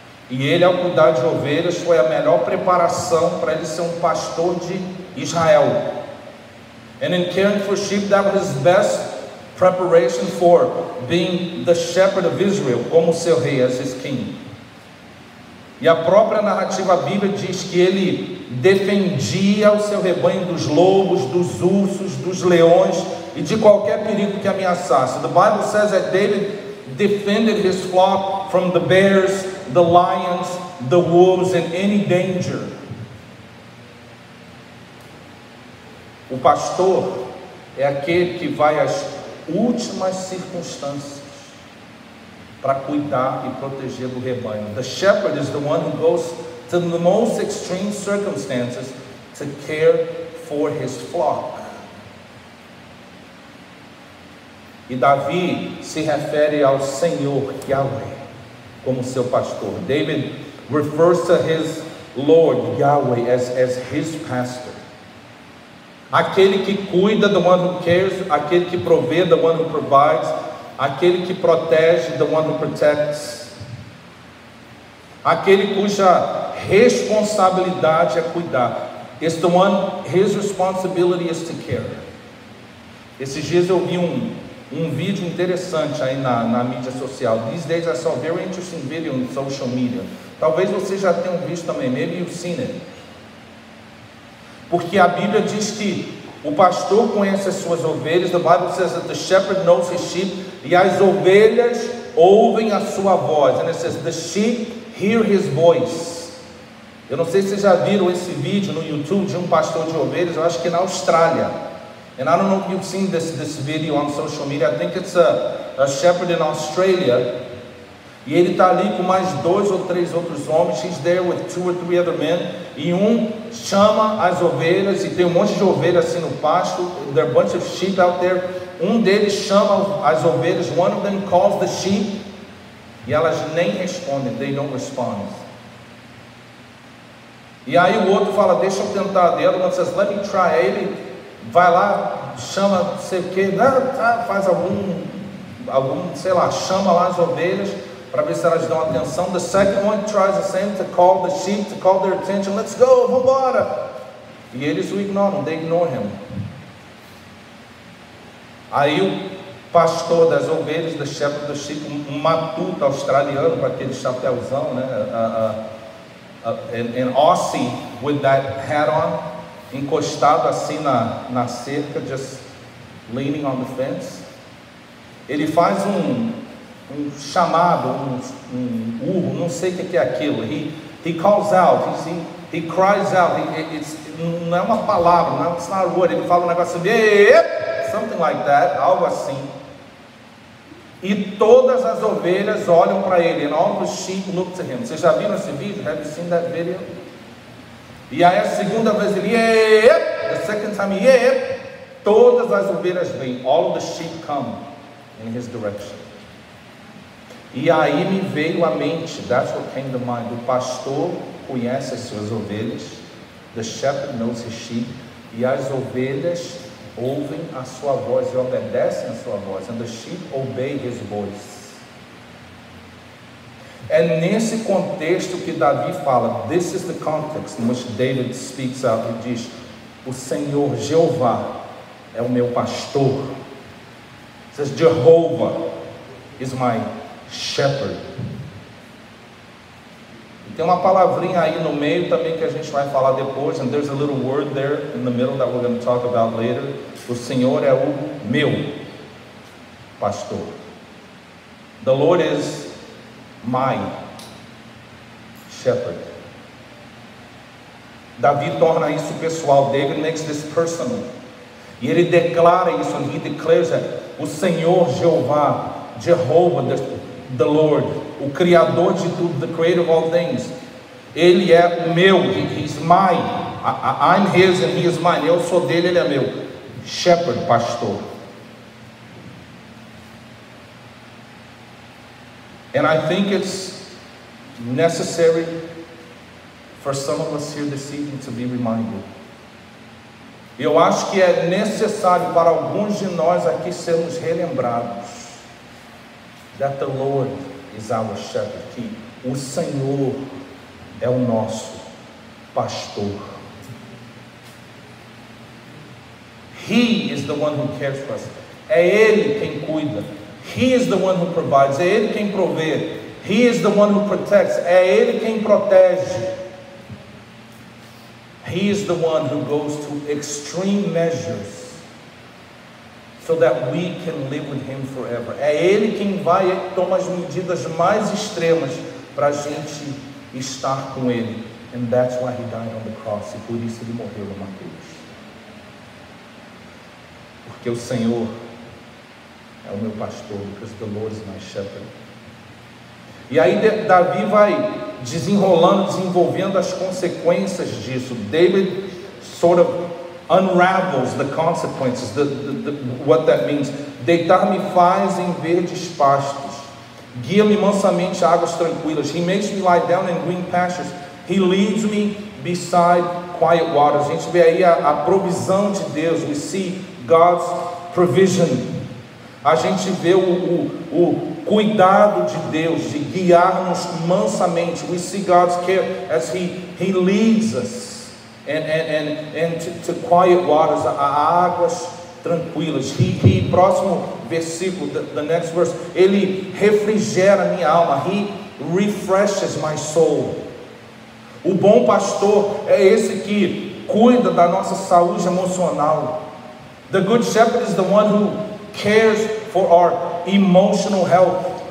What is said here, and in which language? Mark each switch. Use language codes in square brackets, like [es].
[pt] E ele, ao cuidar de ovelhas, foi a melhor preparação para ele ser um pastor de Israel. [en] And in caring for sheep, that was his best preparation for being the shepherd of Israel, [pt] como seu rei, [en] as his king. [pt] E a própria narrativa bíblica diz que ele defendia o seu rebanho dos lobos, dos ursos, dos leões e de qualquer perigo que ameaçasse. [en] The Bible says that David defended his flock from the bears, the lions, the wolves, and any danger. [pt] O pastor é aquele que vai às últimas circunstâncias para cuidar e proteger do rebanho. [en] The shepherd is the one who goes to the most extreme circumstances to care for his flock. [pt] E Davi se refere ao Senhor Yahweh como seu pastor. [en] David refers to his Lord Yahweh as his pastor. [pt] Aquele que cuida, [en] the one who cares. [pt] Aquele que provê, [en] the one who provides. [pt] Aquele que protege, [en] the one who protects. [pt] Aquele cuja responsabilidade é cuidar. [en] It's the one, his responsibility is to care. [pt] Esses dias eu vi um vídeo interessante aí na mídia social. [en] These days I saw a very interesting video on social media. [pt] Talvez vocês já tenham visto também. [en] Maybe you've seen it. [pt] Porque a Bíblia diz que o pastor conhece as suas ovelhas. [en] The Bible says that the shepherd knows his sheep. [pt] E as ovelhas ouvem a sua voz. [en] And it says the sheep hear his voice. [pt] Eu não sei se vocês já viram esse vídeo no YouTube de um pastor de ovelhas. Eu acho que na Austrália. [en] And I don't know if you've seen this video on social media. I think it's a shepherd in Australia. [pt] E ele está ali com mais 2 ou 3 outros homens. [en] He's there with 2 or 3 other men. [pt] E chama as ovelhas. E tem um monte de ovelhas assim no pasto. [en] There are a bunch of sheep out there. [pt] Deles chama as ovelhas. [en] One of them calls the sheep. [pt] E elas nem respondem. [en] They don't respond. [pt] E aí o outro fala, deixa eu tentar dela. [en] One says, let me try. [pt] Aí ele vai lá, chama não sei o que, faz algum, sei lá, chama lá as ovelhas. para ver se elas dão atenção. [en] The second one tries the same, to call the sheep, to call their attention. Let's go, [pt] vamos embora. E eles o ignoram, [en] they ignore him. [pt] Aí o pastor das ovelhas, [en] the shepherd of the sheep, [pt] um matuto australiano com aquele chapéuzão, né? [en] An Aussie with that hat on, [pt] encostado assim na cerca, [en] just leaning on the fence. [pt] Ele faz um chamado, um urro, não sei o que é aquilo. [en] He calls out, he cries out. [pt] Não é uma palavra, não é uma word. Ele fala um negócio assim, [en] something like that, [pt] algo assim. E todas as ovelhas olham para ele. [en] And all the sheep look to him. [pt] Vocês já viram esse vídeo? [en] Have you seen that video? [pt] E aí a segunda vez ele, [en] the second time he, [pt] todas as ovelhas vêm. [en] All of the sheep come in his direction. [pt] E aí me veio à mente, [en] that's what came to mind. [pt] O pastor conhece as suas ovelhas. [en] The shepherd knows his sheep. [pt] E as ovelhas ouvem a sua voz e obedecem a sua voz. [en] And the sheep obey his voice. [pt] É nesse contexto que Davi fala. [en] This is the context in which David speaks out. [pt] Ele diz: o Senhor Jeová é o meu pastor. [en] It says Jehovah is my shepherd. [pt] E tem uma palavrinha aí no meio também que a gente vai falar depois. [en] And there's a little word there in the middle that we're going to talk about later. [pt] O Senhor é o meu pastor. [en] The Lord is my shepherd. [pt] Davi torna isso pessoal. [en] David makes this personal. [pt] E ele declara isso. [en] And he declares that [pt] o Senhor Jeová, [en] Jehovah, the Lord, [pt] o Criador de tudo, [en] the Creator of all things, [pt] Ele é o meu, [en] He's mine, I'm His and He is mine, [pt] eu sou dele, Ele é meu. [en] Shepherd, pastor. And I think it's necessary for some of us here this evening to be reminded. [pt] Eu acho que é necessário para alguns de nós aqui sermos relembrados [en] that the Lord is our shepherd, [pt] que o Senhor é o nosso pastor. [en] He is the one who cares for us. [pt] É Ele quem cuida. [en] He is the one who provides. [pt] É Ele quem provê. [en] He is the one who protects. [pt] É Ele quem protege. [en] He is the one who goes to extreme measures so that we can live with Him forever. [pt] É Ele quem vai e toma as medidas mais extremas para a gente estar com Ele. [en] And that's why He died on the cross. [pt] E por isso Ele morreu numa cruz. Porque o Senhor é o meu pastor. [en] Because the Lord is my shepherd. [pt] E aí Davi vai desenvolvendo as consequências disso. [en] David sort of unravels the consequences, what that means. [pt] Deitar-me faz em verdes pastos, guia-me mansamente a águas tranquilas. [en] He makes me lie down in green pastures. He leads me beside quiet waters. [pt] A gente vê aí a provisão de Deus. [en] We see God's provision. [pt] A gente vê o cuidado de Deus de guiar-nos mansamente. [en] We see God's care as He leads us and to quiet waters, [pt] a águas tranquilas. Próximo versículo, [en] the next verse, [pt] Ele refrigera minha alma. [en] He refreshes my soul. [pt] O bom pastor é esse que cuida da nossa saúde emocional. [en] The good shepherd is the one who cares for our emotional health.